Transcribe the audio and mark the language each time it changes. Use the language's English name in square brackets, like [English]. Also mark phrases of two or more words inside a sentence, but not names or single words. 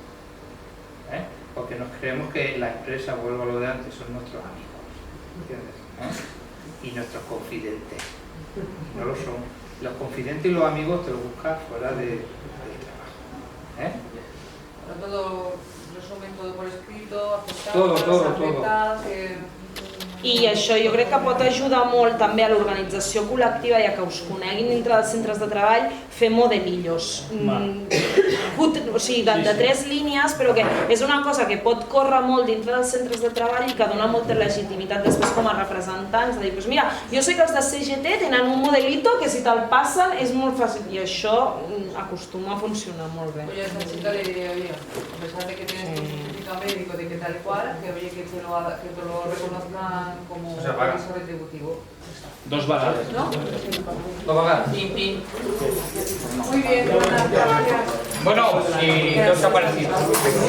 [Spanish] Porque nos creemos que la empresa, vuelvo a lo de antes, son nuestros amigos, ¿entiendes? Y nuestros confidentes. No lo son. Los confidentes y los amigos te los buscas fuera del trabajo. Pero todo, resumen todo por escrito, aceptar, Todo. [Catalan] I això jo crec que pot ajudar molt també a l'organització col·lectiva i a que us coneguin dintre dels centres de treball fer modelillos. O sigui, de 3 línies, però que és una cosa que pot córrer molt dintre dels centres de treball i que dona molta legitimitat després com a representants, de dir, doncs mira, jo sé que els de CGT tenen un modelito que si te'l passen és molt fàcil i això acostuma a funcionar molt bé. [Spanish] Oye, a esta chica le diría, oye, a pesar de que tienes tu certificado médico de que tal y cual, que oye, que te lo reconozcan como aviso retributivo. [Catalan] 2 vegades. [Spanish] ¿No? [Catalan] 2 vegades. [Spanish] Muy bien, buenas gracias. Bueno, ¿y qué os ha parecido?